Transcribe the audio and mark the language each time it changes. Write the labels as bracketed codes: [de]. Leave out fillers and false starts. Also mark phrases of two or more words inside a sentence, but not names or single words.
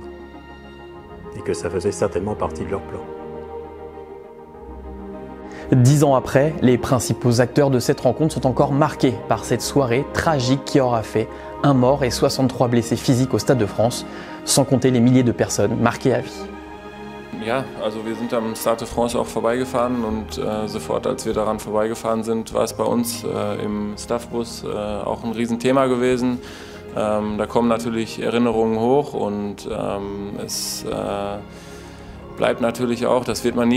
[fr] Et que ça faisait certainement partie de leur plan. 10 ans après, les principaux acteurs de cette rencontre sont encore marqués par cette soirée tragique qui aura fait un mort et 63 blessés physiques au Stade de France, sans compter les milliers de personnes marquées à vie. [de] Ja, also wir sind am Stade de France auch vorbeigefahren und sofort als wir daran vorbeigefahren sind, war es bei uns im Staffbus auch ein Riesenthema gewesen. Da kommen natürlich Erinnerungen hoch und es bleibt natürlich auch, das wird man nie